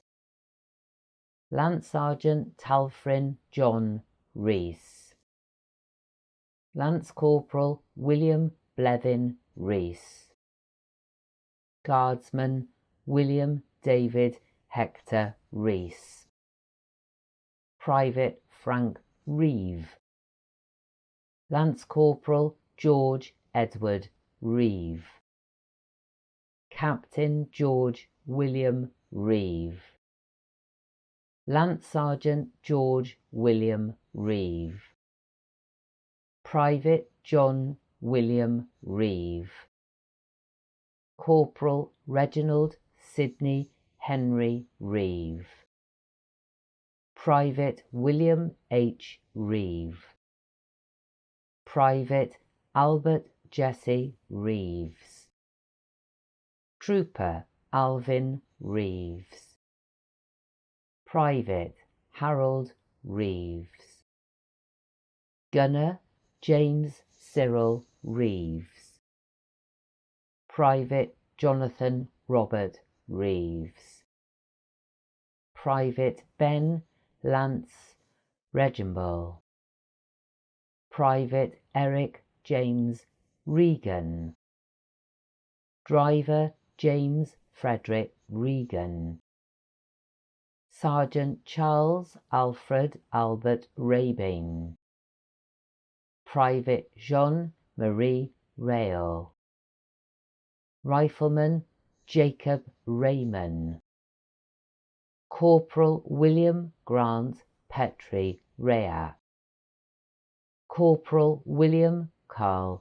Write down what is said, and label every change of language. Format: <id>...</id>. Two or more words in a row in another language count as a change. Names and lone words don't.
<en>Lance Sergeant Talfrin John Rees. Lance Corporal William Blevin Rees. Guardsman William David Hector Rees. Private Frank Reeve. Lance Corporal George Edward Reeve. Captain George William Reeve. Lance Sergeant George William Reeve, Private John William Reeve, Corporal Reginald Sidney Henry Reeve, Private William H. Reeve, Private Albert Jesse Reeves, Trooper Alvin Reeves, Private Harold Reeves, Gunner James Cyril Reeves, Private Jonathan Robert Reeves, Private Ben Lance Reginball, Private Eric James Regan, Driver James Frederick Regan, Sergeant Charles Alfred Albert Rabin, Private Jean-Marie Rail, Rifleman Jacob Raymond, Corporal William Grant Petrie Rea, Corporal William Carl</en>